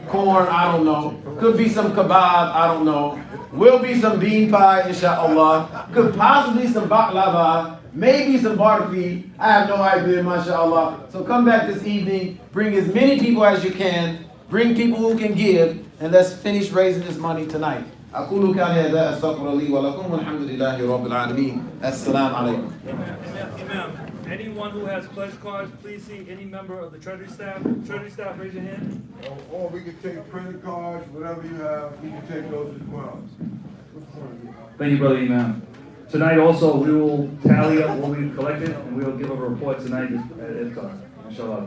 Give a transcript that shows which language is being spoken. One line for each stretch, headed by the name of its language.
English: Corn, I don't know. Could be some kebab, I don't know. Will be some bean pie, inshallah. Could possibly some baklava. Maybe some biography. I have no idea, mashallah. So come back this evening. Bring as many people as you can. Bring people who can give. And let's finish raising this money tonight.
Arabic: أقول قولي هذا أستغفر لي ولكم والحمد لله رب العالمين. السلام عليكم.
English: Imam, anyone who has pledge cards, please see any member of the Treasury staff. Treasury staff, raise your hand. Or we can take credit cards, whatever you have, we can take those as well. Thank you, Brother Imam. Tonight also, we will tally up what we've collected, and we will give a report tonight at Iftar. Inshallah.